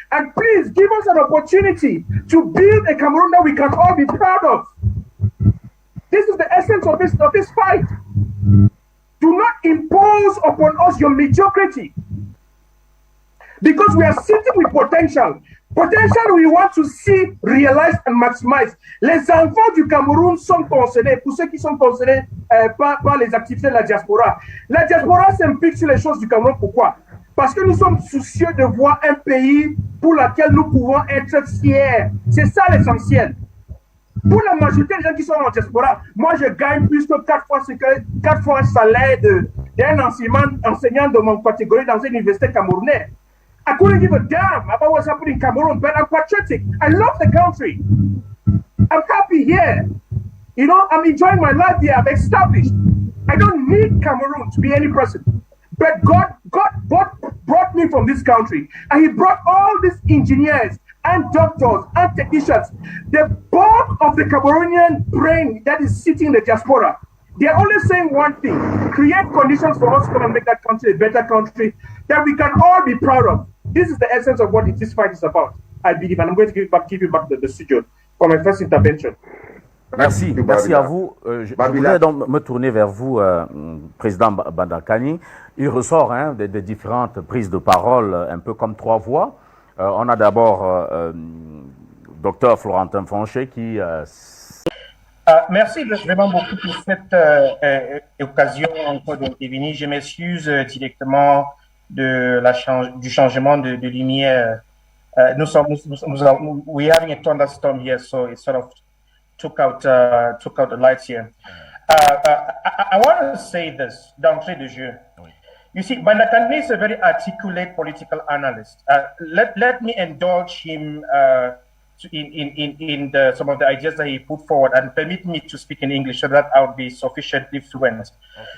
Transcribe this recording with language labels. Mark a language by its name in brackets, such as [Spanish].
[English] And please give us an opportunity to build a Cameroon that we can all be proud of. This is the essence of this fight. Do not impose upon us your mediocrity. Because we are sitting with potential. Potential we want to see realized and maximized. [French] Les enfants du Cameroun sont concernés, pour ceux qui sont concernés par les activités de la diaspora. La diaspora s'implique sur les choses du Cameroun. Pourquoi? Parce que nous sommes soucieux de voir un pays pour lequel nous pouvons être fiers. C'est ça l'essentiel. Pour la majorité des gens qui sont en diaspora, moi je gagne plus que 4 fois le salaire d'un enseignant de mon catégorie dans une université camerounaise. [English] I couldn't give a damn about what's happening in Cameroon, but I'm patriotic. I love the country. I'm happy here. You know, I'm enjoying my life here. I'm established. I don't need Cameroon to be any person. But God brought me from this country. And He brought all these engineers and doctors and technicians. The bulk of the Cameroonian brain that is sitting in the diaspora, they're only saying one thing: create conditions for us to come and make that country a better country that we can all be proud of. This is the essence of what this fight is about, I believe. And I'm going to give you back the studio for my first intervention. [French] Merci à vous. Je voudrais donc me tourner vers vous, Président Bandakani. Il ressort des différentes prises de parole, un peu comme 3 voix. On a d'abord Dr Florentin Fanchet qui... Merci vraiment beaucoup pour cette occasion encore d'intervenir. Je m'excuse directement du changement de lumière. [English] We're having a thunderstorm here, so it sort of took out the lights here. I want to say this [French] d'entrée de jeu. [English] You see, Bandakani is a very articulate political analyst. Let me indulge him in some of the ideas that he put forward, and permit me to speak in English so that I'll be sufficiently fluent. Okay.